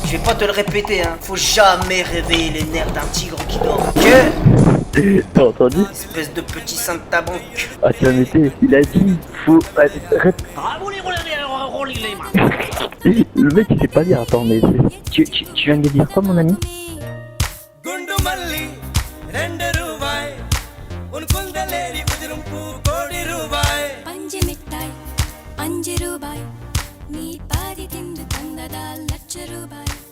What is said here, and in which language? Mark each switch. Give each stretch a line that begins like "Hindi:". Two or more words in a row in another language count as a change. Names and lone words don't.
French: Je vais pas te le répéter, hein. Faut jamais réveiller les nerfs d'un tigre qui dort. Que T'as entendu? espèce de petit saint de ta banque. Ah, tu vas m'aider. Il a dit, faut... Le mec il sait pas lire, attends, mais tu viens de dire quoi mon ami?
Tamil: பஞ்சு மிட்டாய் 5 ரூபாய் நீ பாதி தின்று தந்ததால் லட்ச ரூபாய்